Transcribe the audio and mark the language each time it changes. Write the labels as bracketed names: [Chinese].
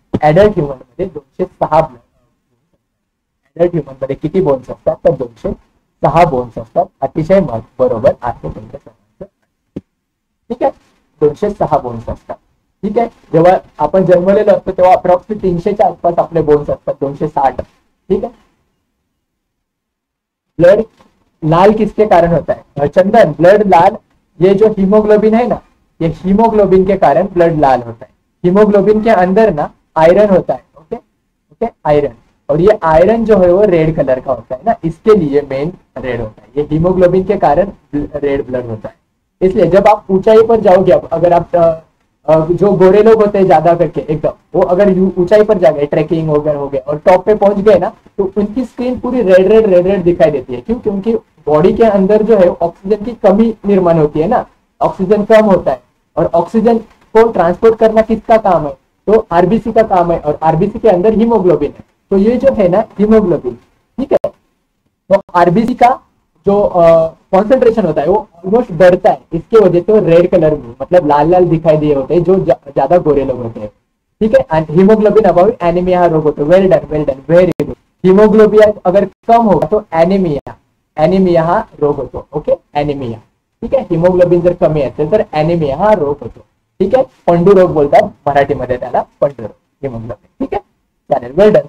[Marathi] Adult human मध्ये 206 adult human मध्ये किती बोन्स असतात? तर 206 बोन्स असतात. अतिशय बरोबर आहे तुमच्या सर्वांचं. ठीक आहे, 206 बोन्स असतात. ठीक आहे. जेव्हा आपण जन्मलेलो असतो तेव्हा अप्रॉक्सिमेट 300च्या आसपास आपले बोन्स असतात. 260. ठीक आहे. [Hindi] ब्लड लाल किसके कारण होता है? चंदन, ब्लड लाल, ये जो हीमोग्लोबिन है ना, ये हीमोग्लोबिन के कारण ब्लड लाल होता है. हीमोग्लोबिन के अंदर ना आयरन होता है. Okay okay, iron. और ये आयरन जो है वो रेड कलर का होता है ना, इसके लिए मेन रेड होता है. ये हीमोग्लोबिन के कारण रेड ब्लड होता है. इसलिए जब आप ऊंचाई पर जाओगे, अगर आप जो गोरे लोग होते हैं ज्यादा करके एकदम, वो अगर ऊंचाई पर जा गए, ट्रैकिंग वगैरह हो गए और टॉप पे पहुंच गए ना, तो उनकी स्क्रीन पूरी रेड दिखाई देती है. क्यों? क्योंकि बॉडी के अंदर जो है ऑक्सीजन की कमी निर्माण होती है ना, ऑक्सीजन कम होता है. और ऑक्सीजन को ट्रांसपोर्ट करना किसका काम है? तो आरबीसी का काम है. और आरबीसी के अंदर हीमोग्लोबिन है. तो ये जो है ना हीमोग्लोबिन, ठीक है, तो आरबीसी का जो कॉन्सेंट्रेशन होता है वो ऑलमोस्ट बढ़ता है. इसके वजह से वो रेड कलर में, मतलब लाल लाल दिखाई दिए होते हैं जो ज्यादा गोरे लोग होते हैं. [Marathi] ठीक है. एंड हीमोग्लोबिन अभाव एनीमिया रोग होतो. [English] Well done, very good. [Marathi] हीमोग्लोबिन [Hindi] अगर कम होगा तो [Marathi] एनीमिया हा रोग होतो. Okay, anaemia. ठीक आहे. हिमोग्लोबिन जर कमी असेल तर ॲनिमिया हा रोग होतो. ठीक आहे. पंडू रोग बोलतात मराठीमध्ये त्याला, पंडू रोग, हिमोग्लोबिन. ठीक आहे. चालेल, वेल डन.